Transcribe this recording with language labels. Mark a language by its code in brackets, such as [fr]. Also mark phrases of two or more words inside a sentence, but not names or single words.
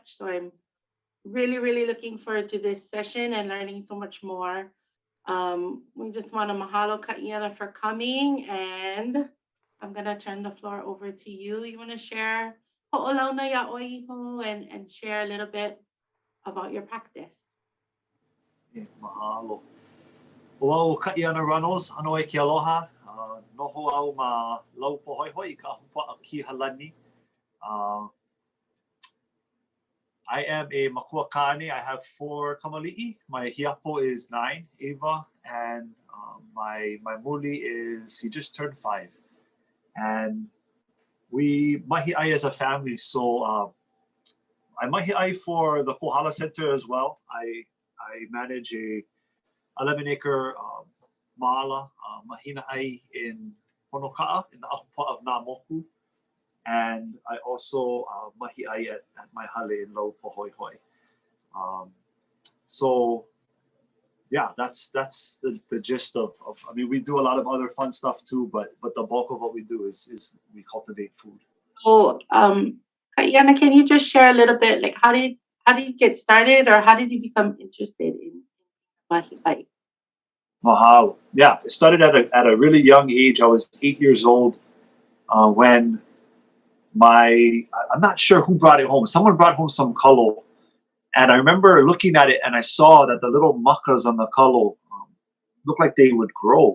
[en] So I'm really, really looking forward to this session and learning so much more. We just want to mahalo Kaʻiana for coming, and I'm going to turn the floor over to you. You want to share [haw] ho'olauna ia'oiho [en] and share a little bit about your practice? Mahalo. [haw] Ua Kaʻiana Runnels, ano e ke aloha. Noho au ma laupohoihoi ka hupa a ki halani. [en] I am a [haw] makua kane. [en] I have 4 kamali'i. My hiapo is 9, Ava, and my muli is, he just turned 5. And we [haw] mahi ʻai [en] as a family. So I [haw] mahi ʻai [en] for the Kohala Center as well. I manage a 11-acre [haw] ma'ala mahina ʻai [en] in Honoka'a in the ahupa of Namoku. And I also [haw] mahi ʻai [en] at my hale in Laupohoihoi. So yeah, that's the gist of, I mean, we do a lot of other fun stuff too, but the bulk of what we do is we cultivate food. So Kaʻiana, can you just share a little bit, like how did you get started, or how did you become interested in [haw] mahi ʻai? [en] Mahalo. Yeah, it started at a really young age. I was 8 years old when I'm not sure who brought it home. Someone brought home some kalo. And I remember looking at it and I saw that the little makas on the kalo looked like they would grow.